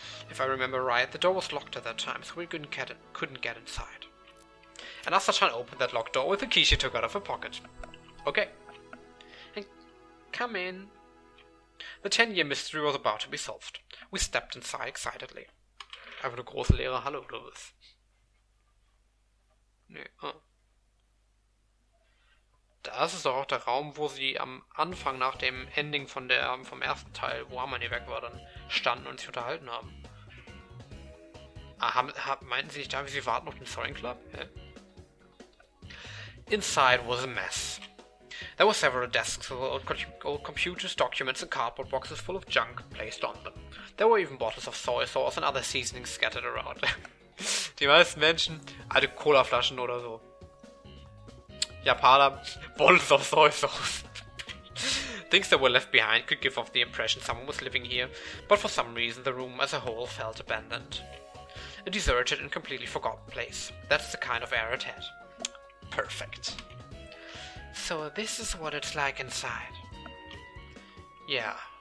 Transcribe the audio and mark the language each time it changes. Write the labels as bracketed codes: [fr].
[en] If I remember right, the door was locked at that time, so we couldn't get inside. And Asachan opened that locked door with the key she took out of her pocket. Okay. And come in. The 10-year mystery was about to be solved. We stepped inside excitedly. [de] Einfach eine große leere Halle oder was? Nee, Das ist doch auch der Raum, wo sie am Anfang nach dem Ending vom ersten Teil, wo Harmony weg war, dann standen und sich unterhalten haben. Meinten sie nicht da, wie sie warten auf den Soaring Club? Hä? [en] Inside was a mess. There were several desks with old computers, documents and cardboard boxes full of junk placed on them. There were even bottles of soy sauce and other seasonings scattered around. [de] Die meisten Menschen, alte Colaflaschen oder so. [en] Japaner, bottles of soy sauce. Things that were left behind could give off the impression someone was living here, but for some reason the room as a whole felt abandoned. A deserted and completely forgotten place. That's the kind of air it had. Perfect. So this is what it's like inside. Yeah.